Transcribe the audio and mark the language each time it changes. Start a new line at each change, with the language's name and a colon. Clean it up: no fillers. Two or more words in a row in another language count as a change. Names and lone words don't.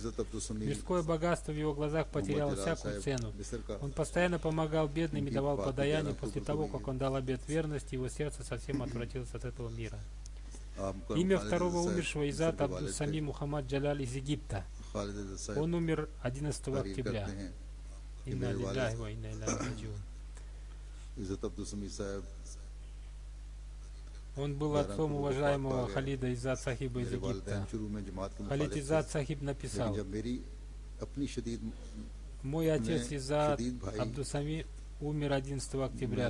Russian: Мирское богатство в его глазах потеряло всякую цену. Он постоянно помогал бедным и давал подаяние. После того, как он дал обет верности, его сердце совсем отвратилось от этого мира. Имя второго умершего Иззат Абдус-Сами Мухаммад Джалаль из Египта. Он умер 11 октября.
Arabic: إنا لله وإنا إليه راجعون.
Russian: Он был отцом уважаемого Халида Иззат Сахиба из Египта. Халид Иззат Сахиб написал: мой отец Иззат Абдус-Сами умер 11 октября.